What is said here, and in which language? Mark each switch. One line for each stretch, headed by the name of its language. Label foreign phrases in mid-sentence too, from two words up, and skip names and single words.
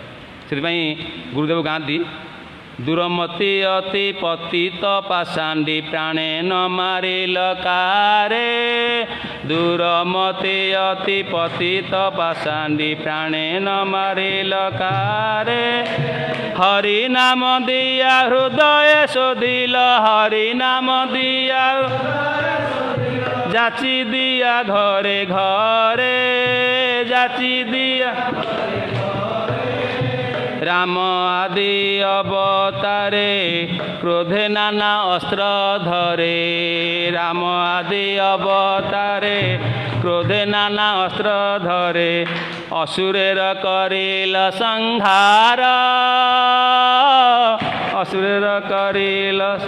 Odia: ସେଥିପାଇଁ ଗୁରୁଦେବ ଗାଆନ୍ତି
Bangla: দুর্মতি অতি পতিত পাষণ্ডী প্রাণে না মারিল কারে, দুর্মতি অতি পতিত পাষণ্ডী প্রাণে না মারিল কারে, হরি নাম দিয়া হৃদয় শোধিল, হরি নাম দিয়া যাচি দিয়া ঘরে ঘরে, যাচি দিয়া রাম আদি অবতারে ক্রোধে নানা অস্ত্র ধরে, রাম আদি অবতারে ক্রোধে নানা অস্ত্র ধরে, অসুরের করিল সংহার, অসুরের করিল